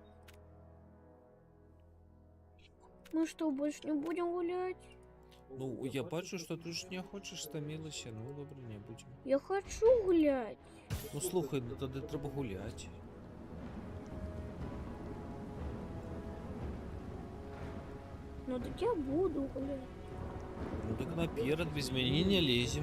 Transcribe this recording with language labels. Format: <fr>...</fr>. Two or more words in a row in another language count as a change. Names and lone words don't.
<ru>Мы что, больше не будем гулять?</ru> <be>Ну, я бачу, што ты ж не хочаш, стамілася, ну добра, не будзем.</be> <ru>Я хочу гулять.</ru> <be>Ну слухай, ну тады трэба гуляць.</be> <ru>Ну так я буду гулять.</ru> <be>Ну так наперад, без мяне не лезем.</be>